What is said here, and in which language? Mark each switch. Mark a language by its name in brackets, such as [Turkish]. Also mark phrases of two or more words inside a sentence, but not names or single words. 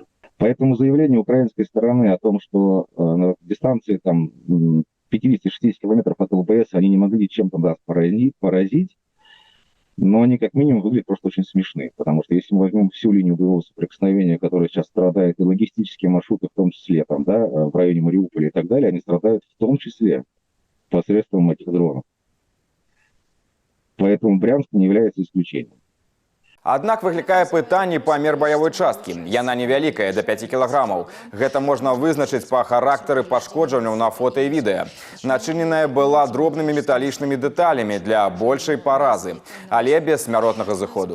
[Russian] Поэтому заявление украинской стороны о том, что на дистанции там 50-60 километров от ЛБС они не могли чем-то нас поразить, но они как минимум выглядят просто очень смешны. Потому что если мы возьмем всю линию боевого соприкосновения, которая сейчас страдает, и логистические маршруты в том числе, там, да, в районе Мариуполя и так далее, они страдают в том числе посредством этих дронов. Поэтому Брянск не является исключением. [Belarusian] Аднак выклікае пытанне памер баявой часткі. Яна невялікая, да 5 кілаграмаў. Гэта можна вызначыць па характары пашкоджанняў на фота і відэа. Начыненая была дробнымі металічнымі дэталямі для большай паразы, але без смяротнага зыходу.